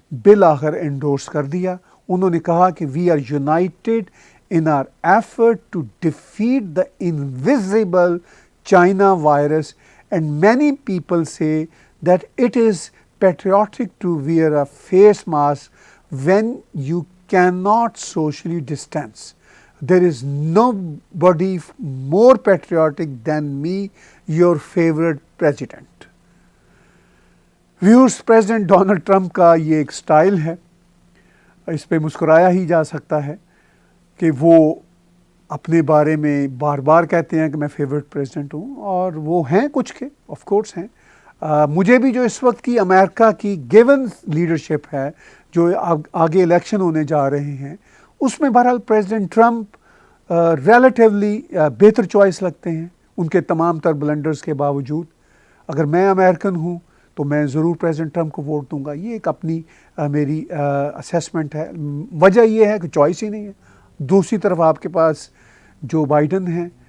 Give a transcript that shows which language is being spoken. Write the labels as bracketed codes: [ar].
[ur] بالآخر انڈورس کر دیا۔ انہوں نے کہا کہ [en] We are united in our effort to defeat the invisible China virus, and many people say that it is patriotic to wear a face mask when you cannot socially distance. There is nobody more patriotic than me, your favorite president. [ur] Viewers, President Donald Trump کا یہ ایک style ہے، اس پہ مسکرایا ہی جا سکتا ہے کہ وہ اپنے بارے میں بار بار کہتے ہیں کہ میں فیورٹ پریزیڈنٹ ہوں، اور وہ ہیں کچھ کے آف کورس ہیں۔ مجھے بھی جو اس وقت کی امریکہ کی گیون لیڈرشپ ہے، جو آگے الیکشن ہونے جا رہے ہیں، اس میں بہرحال پریزیڈنٹ ٹرمپ ریلیٹیولی بہتر چوائس لگتے ہیں ان کے تمام تر بلنڈرز کے باوجود۔ اگر میں امریکن ہوں تو میں ضرور پریزیڈنٹ ٹرمپ کو ووٹ دوں گا، یہ ایک اپنی میری اسیسمنٹ ہے۔ وجہ یہ ہے کہ چوائس ہی نہیں ہے۔ دوسری طرف آپ کے پاس جو بائیڈن ہیں،